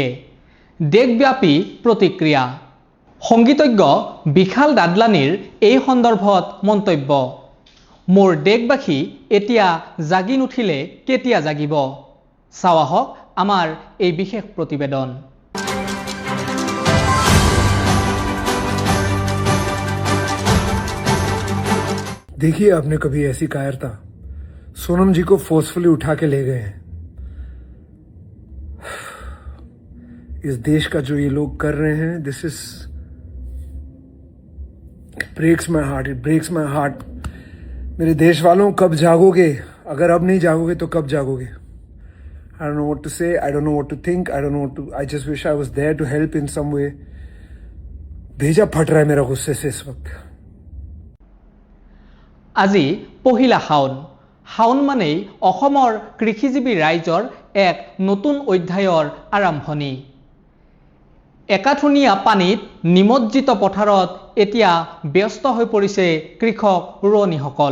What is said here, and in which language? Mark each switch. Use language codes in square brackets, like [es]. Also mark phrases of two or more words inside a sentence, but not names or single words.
[as] দেশব্যাপী প্ৰতিক্ৰিয়া। সংগীতজ্ঞ বিশাল দাদলানীৰ এই সন্দৰ্ভত মন্তব্য। মোৰ দেশবাসী এতিয়া জাগি নুঠিলে কেতিয়া জাগিব? চাওঁ আহক আমাৰ এই বিশেষ প্ৰতিবেদন। [hi] देखिए, आपने कभी ऐसी कायरता? सोनम जी को फोर्सफुली उठा के ले गए हैं। इस देश का जो ये लोग कर रहे हैं, [en] this is breaks my heart, it breaks my heart. [hi] मेरे देश वालों, कब जागोगे? अगर अब नहीं जागोगे तो कब जागोगे? [en] I don't know what to say, I don't know what to think, I don't know what to, I just wish I was there to help in some way. [hi] भेजा फट रहा है मेरा गुस्से से इस वक्त। [as] আজি পহিলা শাওন। শাওন মানেই অসমৰ কৃষিজীৱী ৰাইজৰ এক নতুন অধ্যায়ৰ আৰম্ভণি। একাঠুনীয়া পানীত নিমজ্জিত পথাৰত এতিয়া ব্যস্ত হৈ পৰিছে কৃষক ৰোৱনীসকল।